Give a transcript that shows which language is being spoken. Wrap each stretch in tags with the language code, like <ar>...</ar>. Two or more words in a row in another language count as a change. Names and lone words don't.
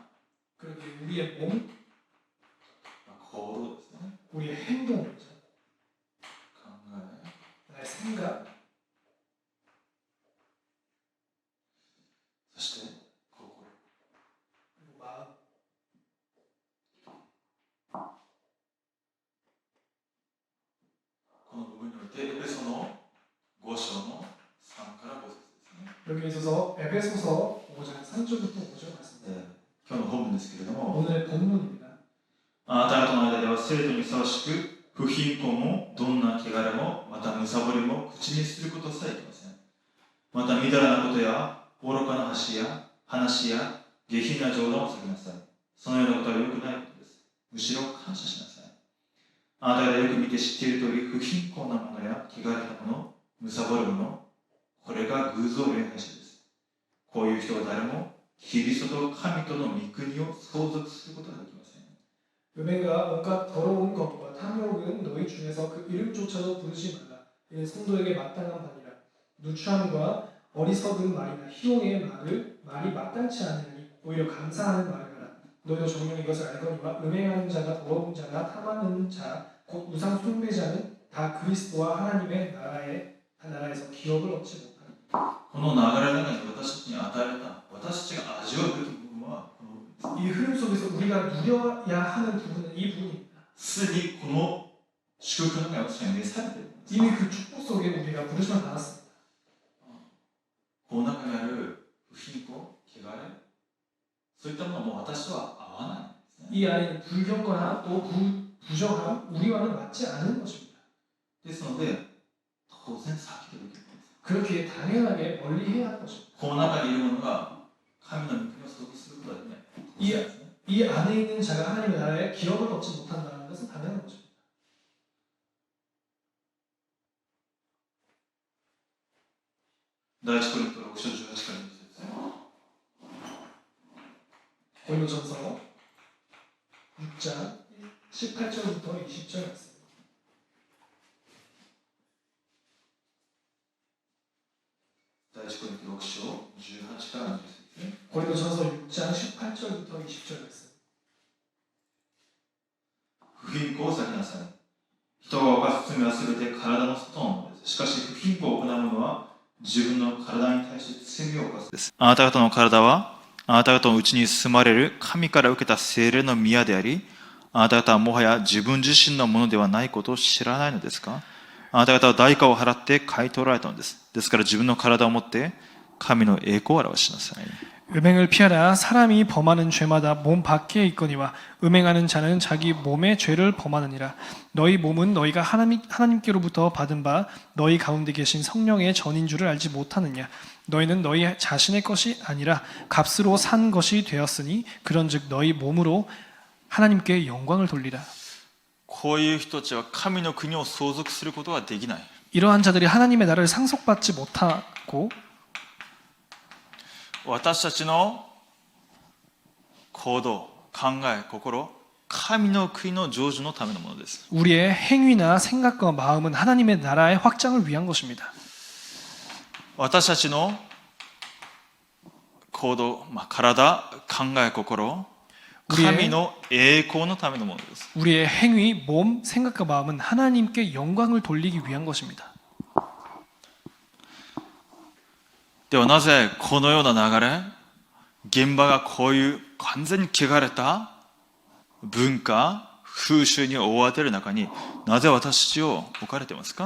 <ko>그렇게 우리의 몸,</ko> <ja>行動ですね。</ja> <ko>우리의 행동이죠.</ko> <ja>考え、</ja> <ko>나의 생각,</ko> <ja>そして心。</ja> <ko>그리고 마음.</ko> <ja>この部分においてエペソの5章の3から5節ですね。</ja> <ko>여기에 있어서 에베소서 5장 3절부터 5절 말씀입니다.</ko> <ja>今日の本文ですけれども、</ja> <ko>오늘의 본문입니다.</ko> <ja>あなた方の間では生徒にふさわしく、不貧困もどんな汚れも、また貪りも口にすることさえいけません。またみだらなことや愚かな話や下品な冗談を避けなさい。そのようなことは良くないことです。むしろ感謝しなさい。あなたがよく見て知っている通り、不貧困なものや汚れたもの、貪るもの、これが偶像礼拝者です。こういう人は誰もキリストと神との御国を相続することができません。</ja> <ko>음행과 온갖 더러운 것과 탐욕은 너희 중에서 그 이름조차도 부르지 말라. 이는 성도에게 마땅한 바니라. 누추함과 어리석은 말이나 희롱의 말이 마땅치 않으니 오히려 감사하는 말을 하라. 너희도 정녕 이것을 알거니와 음행하는 자가 더러운 자나 탐하는 자 곧 우상 숭배자는 다 그리스도와 하나님의 나라에서 기업을 얻지 못하니.</ko> <ja>この流れの中で私たちに与えられた、私たちが味わうべき部分はこの部分です。</ja> <ko>이 흐름 속에서 우리가 누려야 하는 부분은 이 부분입니다.</ko> <ja>すでにこの祝福の中に私たちが召されているんです。</ja> <ko>이미 그 축복 속에 우리가 부르심을 받았습니다.</ko> <ja>この中にある不貧困、汚れ、そういったものはもう私とは合わないんですね。</ja> <ko>이 안에는 불경거나 또 부정함, 우리와는 맞지 않은 것입니다.</ko> <ja>ですので、当然避けるべきです。</ja> <ko>그렇게 당연하게 멀리해야 하는 것입니다.</ko> <ja>この中にいるものが神の御国を相続することはできない。当然ですね。</ja> <ko>이 안에 있는 자가 하나님의 나라에 기업을 얻지 못한다는 것은 당연한 것입니다.</ko> <ja>第一コリント6章18から20節。</ja> <ko>고린도전서 6장 18절부터 20절 말씀.</ko> <ja>第一コリント6章18から20節。</ja> <ko>고린도전서 6장 18절부터 20절 말씀.</ko> <ja>不貧困を避けなさい。人が犯す罪はすべて体の外のものです。しかし不貧困を行う者は自分の体に対して罪を犯すです。あなた方の体はあなた方のうちに住まれる神から受けた聖霊の宮であり、あなた方はもはや自分自身のものではないことを知らないのですか？あなた方は代価を払って買い取られたのです。ですから自分の体を持って神の栄光を表しなさい。</ja> <ko>음행을 피하라. 사람이 범하는 죄마다 몸 밖에 있거니와 음행하는 자는 자기 몸의 죄를 범하느니라. 너희 몸은 너희가 하나님께로부터 받은 바 너희 가운데 계신 성령의 전인 줄을 알지 못하느냐. 너희는 너희 자신의 것이 아니라 값으로 산 것이 되었으니 그런즉 너희 몸으로 하나님께 영광을 돌리라.</ko> <ja>こういう人たちは神の国を相続することができない。</ja> <ko>이러한 자들이 하나님의 나라를 상속받지 못하고</ko> <ja>私たちの行動、考え、心、神の国の成就のためのものです。</ja> <ko>우리의 행위나 생각과 마음은 하나님의 나라의 확장을 위한 것입니다.</ko> <ja>私たちの行動、体、考え、心、神の栄光のためのものです。</ja> <ko>우리의 행위, 몸, 생각과 마음은 하나님께 영광을 돌리기 위한 것입니다.</ko> <ja>ではなぜこのような流れ、現場がこういう完全に汚れた文化、風習に覆われている中になぜ私たちを置かれていますか？</ja>